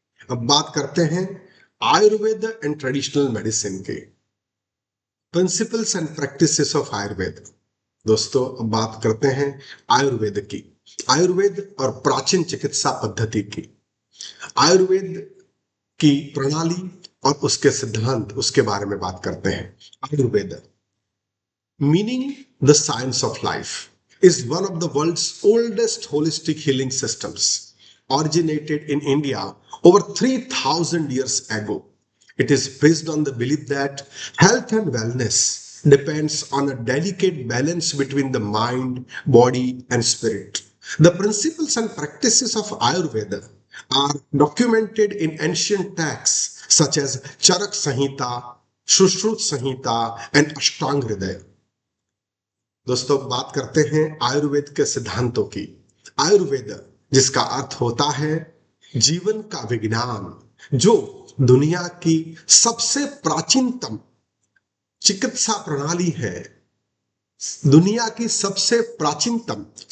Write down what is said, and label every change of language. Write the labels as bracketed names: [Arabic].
[Hindi] अब बात करते हैं [English] Ayurveda and traditional medicine के principles and practices of Ayurveda. [Hindi] दोस्तों, अब बात करते हैं आयुर्वेद की, आयुर्वेद और प्राचीन चिकित्सा पद्धति की, आयुर्वेद की प्रणाली और उसके सिद्धांत, उसके बारे में बात करते हैं। [English] Ayurveda meaning the science of life is one of the world's oldest holistic healing systems, originated in India over 3000 years ago. It is based on the belief that health and wellness depends on a delicate balance between the mind, body and spirit. The principles and practices of Ayurveda are documented in ancient texts such as Charak Samhita, Sushruta Samhita and Ashtanga Hridaya. [Hindi] दोस्तों, बात करते हैं आयुर्वेद के सिद्धांतों की। आयुर्वेद जिसका अर्थ होता है जीवन का विज्ञान, जो दुनिया की सबसे प्राचीनतम चिकित्सा प्रणाली है, दुनिया की सबसे प्राचीनतम